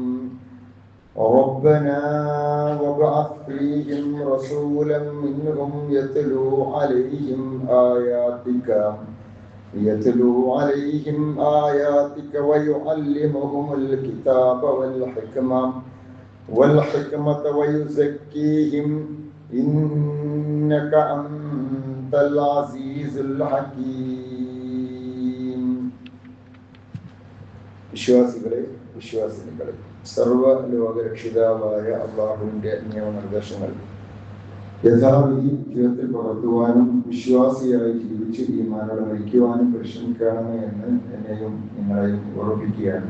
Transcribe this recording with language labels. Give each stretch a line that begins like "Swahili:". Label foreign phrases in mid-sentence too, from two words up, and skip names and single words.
Arabic: ربنا وابعث فيهم رسولا منهم يتلو عليهم آياتك ويعلمهم الكتاب والحكمة ويزكيهم إنك أنت العزيز الحكيم.
Malayalam: വിശ്വാസികളെ സർവ ലോകരക്ഷിതാവായ അല്ലാഹുവിന്റെ നിയമനിർദ്ദേശങ്ങൾ യഥാവിധി ജീവിതത്തിൽ പകർത്തുവാനും വിശ്വാസിയായി ജീവിച്ച് ഈമാനോടെ മരിക്കുവാനും പരിശ്രമിക്കണമേ എന്ന് എന്നെയും നിങ്ങളെയും ഓർമ്മിപ്പിക്കുകയാണ്.